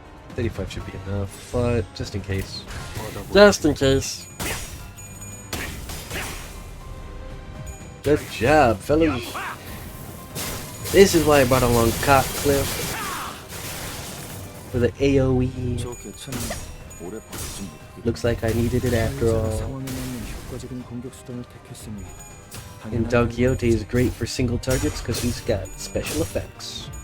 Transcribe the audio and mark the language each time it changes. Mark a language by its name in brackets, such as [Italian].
[English] 35 should be enough, but just in case. Just in case. Good job, fellas. This is why I brought along Cliff for the AoE. [Korean] 저 개체는 오래 버티지 못하게 [English] Looks like I needed it after all. [Korean] 상황에 맞는 효과적인 공격 수단을 택했으니 [English] And Don Quixote is great for single targets because he's got special effects.